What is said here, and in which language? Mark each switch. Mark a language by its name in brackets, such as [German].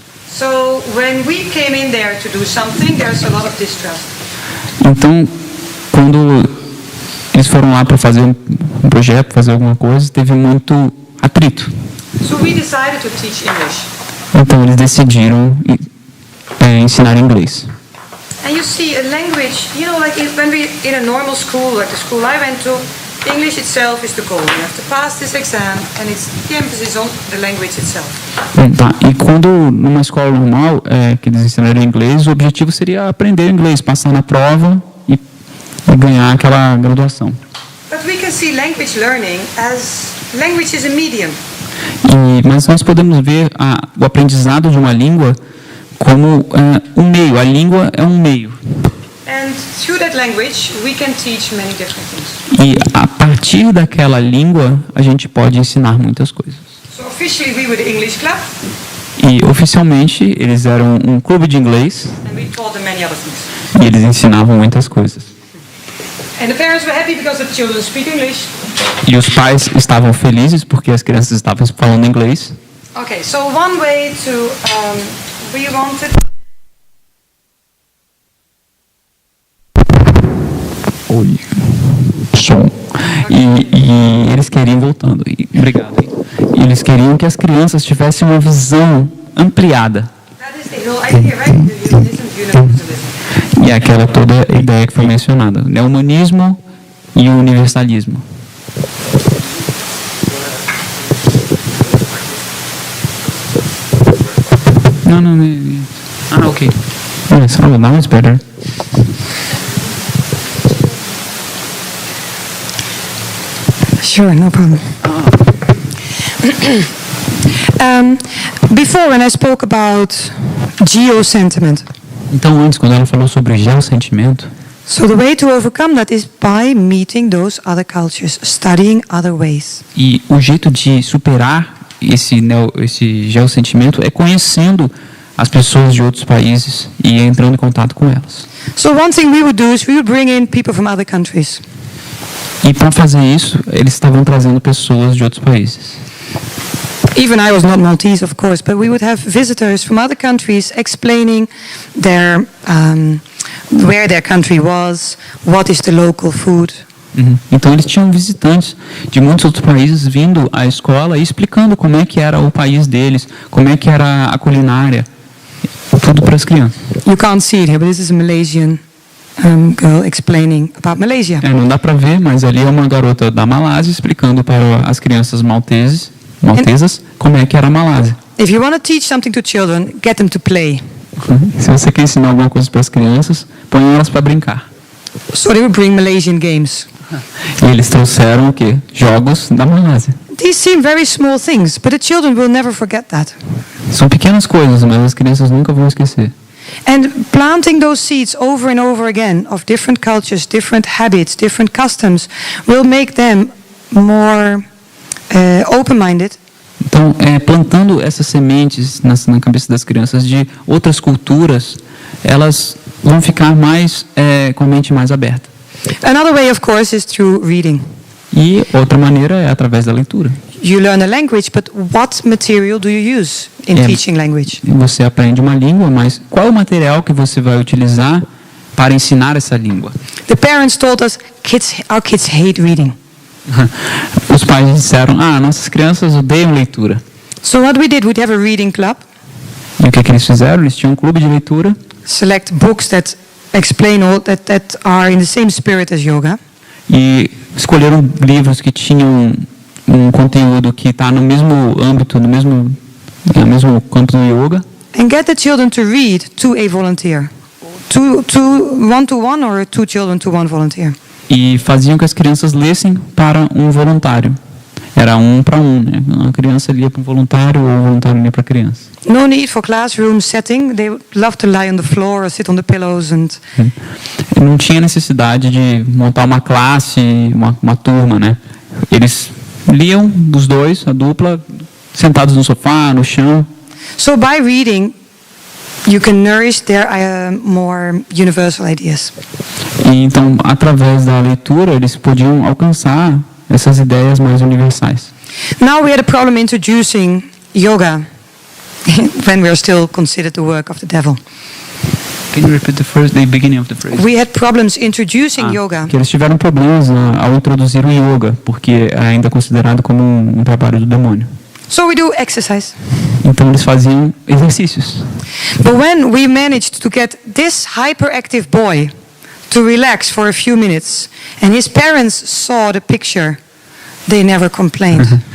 [English] So when we came in there to do something, there's a lot of distrust. [Portuguese] Então, quando eles foram lá para fazer um projeto, fazer alguma coisa, teve muito atrito. [English] So we decided to teach English. [Portuguese] Então, eles decidiram ensinar inglês. [English] And you see, a language, you know, like when we in a normal school, like the school I went to, English itself is the goal. You have to pass this exam, and it's the emphasis on the language itself. [Portuguese] Tá. E quando numa escola normal que eles ensinaram inglês, o objetivo seria aprender inglês, passar na prova e ganhar aquela graduação. [English] But we can see language learning as language is a medium. [Portuguese] Mas nós podemos ver o aprendizado de uma língua como um meio. A língua é um meio. [English] And through that language, we can teach many different things. [Portuguese] E a partir daquela língua, a gente pode ensinar muitas coisas. [English] So officially, we were the English club, [Portuguese] E oficialmente, eles eram um clube de inglês [English] and we taught them many other things. [Portuguese] e eles ensinavam muitas coisas. [English] And the parents were happy because the children speak English. [Portuguese] E os pais estavam felizes porque as crianças estavam falando inglês. [English] Okay, so one way to we wanted. [Portuguese] Oi. Som. E eles queriam, voltando, obrigado. E eles queriam que as crianças tivessem uma visão ampliada. [English] That is the whole idea, right? The universalism. [Portuguese] E aquela toda a ideia que foi mencionada, né? O humanismo e o universalismo. [English] No. Okay. Yes, that was better. Sure, no problem. Before, when I spoke about geosentiment, [Portuguese] Então, antes, quando ela falou sobre geossentimento, [English] So the way to overcome that is by meeting those other cultures, studying other ways. [Portuguese] E o jeito de superar esse geossentimento é conhecendo as pessoas de outros países e entrando em contato com elas. [English] So one thing we would do is we would bring in people from other countries. [Portuguese] E para fazer isso, eles estavam trazendo pessoas de outros países. [English] Even I was not Maltese, of course, but we would have visitors from other countries explaining their where their country was, what is the local food. [Portuguese] Então eles tinham visitantes de muitos outros países vindo à escola e explicando como é que era o país deles, como é que era a culinária, tudo para as crianças. [English] You can't see it here, but this is a Malaysian girl explaining about Malaysia. [Portuguese] Não dá para ver, mas ali é uma garota da Malásia explicando para as crianças maltesas como é que era a Malásia. [English] If you want to teach something to children, get them to play. [Portuguese] Se você quer ensinar alguma coisa para as crianças, põe elas para brincar. [English] So they would bring Malaysian games. [Portuguese] E eles trouxeram o quê? Jogos da Malásia. [English] These seem very small things, but the children will never forget that. [Portuguese] São pequenas coisas, mas as crianças nunca vão esquecer. [English] And planting those seeds over and over again of different cultures, different habits, different customs will make them more open-minded. [Portuguese] Então, plantando essas sementes na cabeça das crianças de outras culturas, elas vão ficar mais com a mente mais aberta. [English] Another way, of course, is through reading. [Portuguese] E outra maneira é através da leitura. [English] You learn a language, but what material do you use in teaching language? [Portuguese] Você aprende uma língua, mas qual é o material que você vai utilizar para ensinar essa língua? [English] The parents told us, our kids hate reading. [Portuguese] Os pais disseram, nossas crianças odeiam leitura. [English] So what we did, we'd have a reading club. [Portuguese] E o que eles fizeram? Eles tinham um clube de leitura. [English] Select books that explain all that are in the same spirit as yoga. [Portuguese] E escolheram livros que tinham um conteúdo que está no mesmo âmbito, no mesmo campo do yoga. [English] And get the children to read to a volunteer. One to one or two children to one volunteer. [Portuguese] E faziam que as crianças lessem para um voluntário. Era um para um, né? Uma criança lia para um voluntário ou um voluntário lia para a criança. [English] No need for classroom setting. They would love to lie on the floor or sit on the pillows and. [Portuguese] Não tinha necessidade de montar uma classe, uma turma, né? Eles liam os dois, a dupla, sentados no sofá, no chão. [English] So by reading, you can nourish their more universal ideas. [Portuguese] E então, através da leitura, eles podiam alcançar essas ideias mais universais. [English] Now we had a problem introducing yoga when we are still considered the work of the devil. Can you repeat the beginning of the phrase? We had problems introducing yoga. [Portuguese] Que eles tiveram problemas ao introduzir o yoga, porque é ainda considerado como um trabalho do demônio. [English] So we do exercise. [Portuguese] Então eles faziam exercícios. [English] But when we managed to get this hyperactive boy to relax for a few minutes, and his parents saw the picture, they never complained.